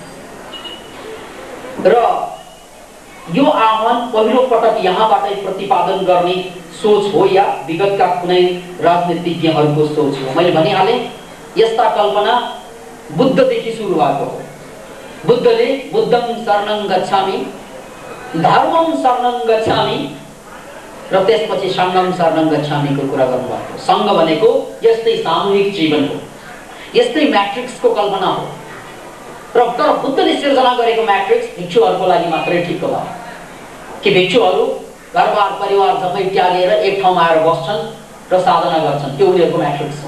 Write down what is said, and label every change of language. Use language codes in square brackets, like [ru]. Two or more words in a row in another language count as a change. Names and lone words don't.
[ne] र यो आह्वान पहिलो पटक यहाँबाटै प्रतिपादन गर्ने सोच हो या विगतका कुनै राजनीतिज्ञहरूको सोच हो? मैले भनिहालेँ, यस्ता कल्पना बुद्धदेखि सुरु भएको हो। [sa] बुद्धले बुद्धं शरणं गच्छामि, धर्मं शरणं गच्छामि [ne] र त्यसपछि [sa] संघं शरणं गच्छामिको [ne] कुरा गर्नुभएको। संघ भनेको यस्तै सामूहिक जीवन हो, यस्तै म्याट्रिक्सको कल्पना हो। र तर बुद्धले सिर्जना गरेको म्याट्रिक्स भिक्षुहरूको लागि मात्रै ठिक हो कि भिक्षुहरू घरबार परिवार जम्मै त्यागेर एक ठाउँमा आएर बस्छन् र साधना गर्छन्, त्यो उनीहरूको म्याट्रिक्स हो।